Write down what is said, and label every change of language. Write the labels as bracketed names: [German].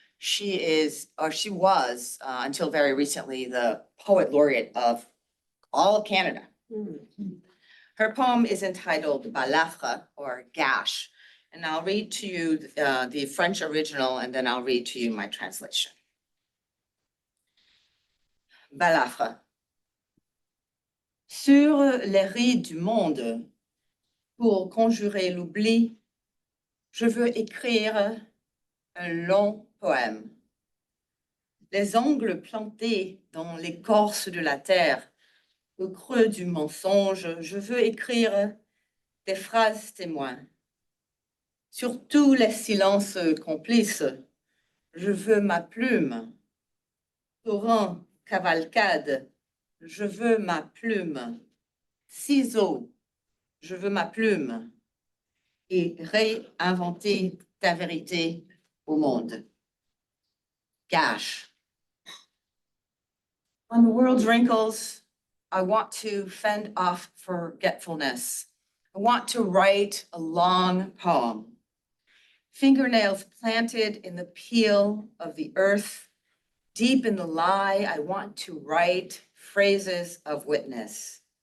[English] She is, or she was, until very recently, the poet laureate of all of Canada. Her poem is entitled Balafre, or Gash. And I'll read to you the French original, and then I'll read to you my translation. [French] Balafre. Sur les rides du monde, pour conjurer l'oubli, je veux écrire un long poème. Les ongles plantés dans l'écorce de la terre, au creux du mensonge, je veux écrire des phrases témoins. Sur tous les silences complices, je veux ma plume. Torrent, cavalcade, je veux ma plume. Ciseaux, je veux ma plume. Et réinventer ta vérité au monde. [English] Gash. On the world's wrinkles, I want to fend off forgetfulness. I want to write a long poem. Fingernails planted in the peel of the earth, deep in the lie, I want to write phrases of witness.